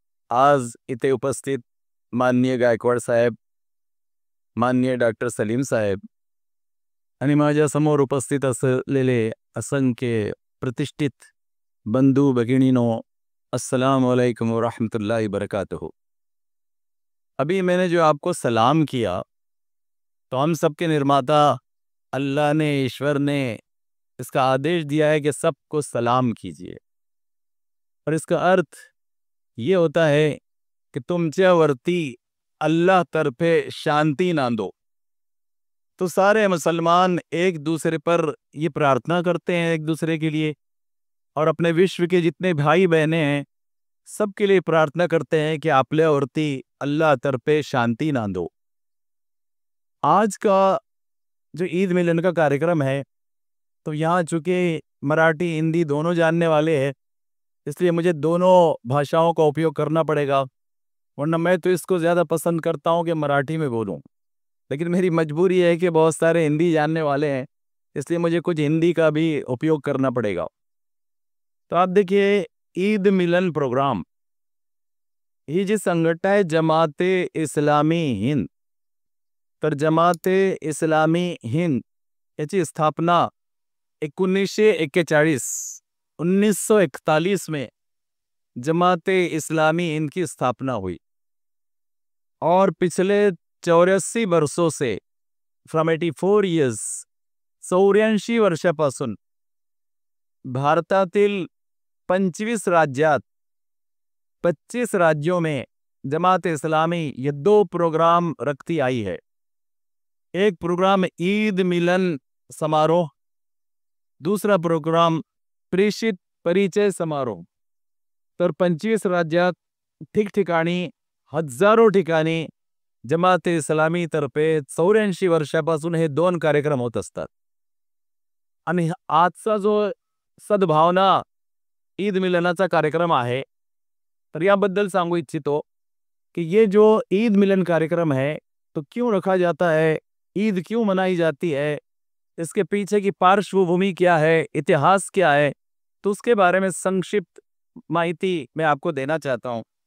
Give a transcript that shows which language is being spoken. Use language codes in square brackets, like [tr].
[mr] आज इथे उपस्थित माननीय गायकवाड साहेब, माननीय डॉक्टर सलीम साहेब आणि माझ्यासमोर उपस्थित असलेले असंख्य प्रतिष्ठित बंधू भगिनीनो, अस्सलाम वालेकुम व रहमतुल्लाहि बरकातहू. [hi] अभी मैंने जो आपको सलाम किया, तो हम सबके निर्माता अल्लाह ने, ईश्वर ने इसका आदेश दिया है कि सबको सलाम कीजिए. और इसका अर्थ ये होता है कि [mr] तुमच्यावरती अल्लाह तरफे शांति नांदो. [hi] तो सारे मुसलमान एक दूसरे पर ये प्रार्थना करते हैं एक दूसरे के लिए, और अपने विश्व के जितने भाई बहनें हैं सबके लिए प्रार्थना करते हैं कि [mr] आपल्यावरती अल्लाह तरफे शांति नांदो. [hi] आज का जो ईद मिलन का कार्यक्रम है, तो यहाँ चूँकि मराठी हिंदी दोनों जानने वाले हैं, इसलिए मुझे दोनों भाषाओं का उपयोग करना पड़ेगा, वरना मैं तो इसको ज़्यादा पसंद करता हूँ कि मराठी में बोलूँ. लेकिन मेरी मजबूरी है कि बहुत सारे हिंदी जानने वाले हैं, इसलिए मुझे कुछ हिंदी का भी उपयोग करना पड़ेगा. तो आप देखिए, ईद मिलन प्रोग्राम [mr] ही जी संघटना आहे [hi] जमाते इस्लामी हिंद. [mr] तर जमाते इस्लामी हिंद याची स्थापना [hi] 1941 में जमाते इस्लामी हिंद की स्थापना हुई. और पिछले 84 वर्षों से, [en] from 84 years, [mr] 84 वर्षापासून भारतातील 25 राज्यात, [hi] 25 राज्यों में जमात इस्लामी ये 2 प्रोग्राम रखती आई है. एक प्रोग्राम ईद मिलन समारोह, दूसरा प्रोग्राम प्रेषित परिचय समारोह. [mr] तर 25 राज्यात ठिकठिकाणी, हजारो ठिकाणी जमात इस्लामी तर्फे 84 वर्षापासून हे 2 कार्यक्रम होत असतात. आणि आजचा जो सद्भावना ईद मिलनाचा कार्यक्रम आहे, तर याबद्दल सांगू इच्छितो कि [hi] ये जो ईद मिलन कार्यक्रम है, तो क्यों रखा जाता है, ईद क्यों मनाई जाती है, इसके पीछे की पार्श्वभूमि क्या है, इतिहास क्या है, तो उसके बारे में संक्षिप्त माहिती मैं आपको देना चाहता हूँ.